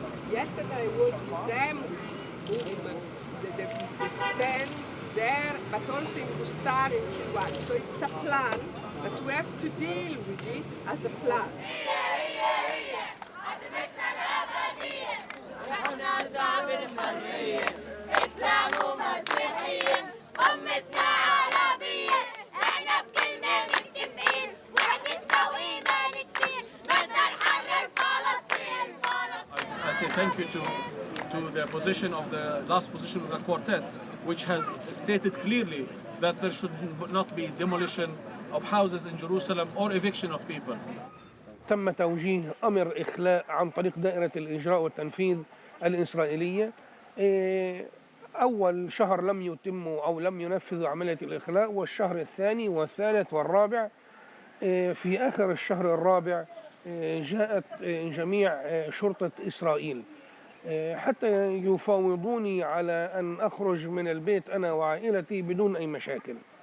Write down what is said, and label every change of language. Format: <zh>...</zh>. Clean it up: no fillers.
<en>Yesterday I was with them, the stand there, but also in Bustar and Silwan. So it's a plan, but we have to deal with it as a plan.</en> <ar>احنا شعب الحرية، إسلام ومسيحية، أمتنا عربية، احنا بكلمة متفقين، وحدتنا وإيمان كتير، بدنا نحرر فلسطين.</ar> <en>I say thank you to the position of the last position of the quartet, which has stated clearly that there should not be demolition of houses in Jerusalem or eviction of people.</en> <ar>تم توجيه أمر إخلاء عن طريق دائرة الإجراء والتنفيذ الإسرائيلية. أول شهر لم يتموا أو لم ينفذوا عملية الإخلاء، والشهر الثاني والثالث والرابع. في آخر الشهر الرابع جاءت جميع شرطة إسرائيل حتى يفاوضوني على أن أخرج من البيت أنا وعائلتي بدون أي مشاكل.</ar>